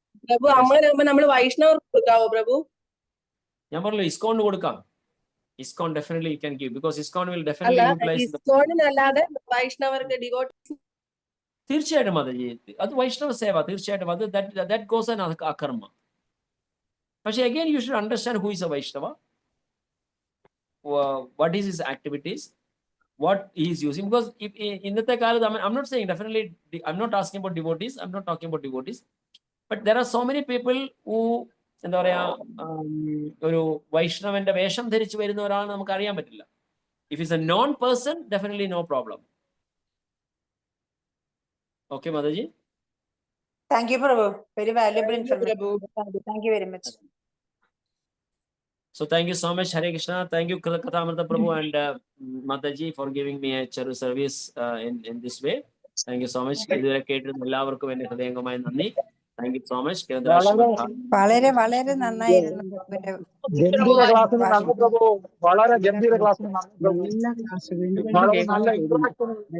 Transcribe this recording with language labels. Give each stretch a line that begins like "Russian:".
Malayalam: പ്രഭു അങ്ങനെ നമ്മൾ വൈഷ്ണവർക്ക് കൊടുക്കാവോ പ്രഭു? ഞാൻ പറഞ്ഞു ഇസ്കോണിന് കൊടുക്കാം.
English: ISKCON definitely you can give, because ISKCON will definitely utilize
Malayalam: ഇസ്കോണിനല്ലാതെ വൈഷ്ണവർക്ക് devotees. തീർച്ചയായിട്ടും മാതാജി, അത് വൈഷ്ണവ സേവ, തീർച്ചയായിട്ടും അത്
English: that goes an
Malayalam: അകർമ്മ.
English: പക്ഷേ again you should understand who is a Vaishnava, what is his activities, what he is using, because if
Malayalam: ഇന്നത്തെ കാലത്ത്
English: I'm not saying definitely, I'm not asking about devotees, I'm not talking about devotees, but there are so many people who
Malayalam: എന്താ പറയാ, ഒരു വൈഷ്ണവന്റെ വേഷം ധരിച്ചു വരുന്ന ഒരാളാണ് നമുക്ക് അറിയാൻ പറ്റില്ല.
English: If is a known person, definitely no problem.
Malayalam: Okay Mataji.
English: Thank you Prabhu, very valuable information. Thank you very much. So thank you so much. Hare Krishna. Thank you Kathamrita Prabhu and Mataji for giving me a service in this way. Thank you so much.
Malayalam: ഇതുവരെ കേട്ടിരുന്ന എല്ലാവർക്കും എന്റെ ഹൃദയംഗമായ നന്ദി.
English: Thank you so much.
Malayalam: വളരെ വളരെ നന്നായിരുന്നു. ഗംഭീര ക്ലാസ്സിന് നന്ദി പ്രഭു, വളരെ ഗംഭീര ക്ലാസ്സിന് നന്ദി പ്രഭു, വളരെ നല്ല ഇൻട്രൊഡക്ഷൻ.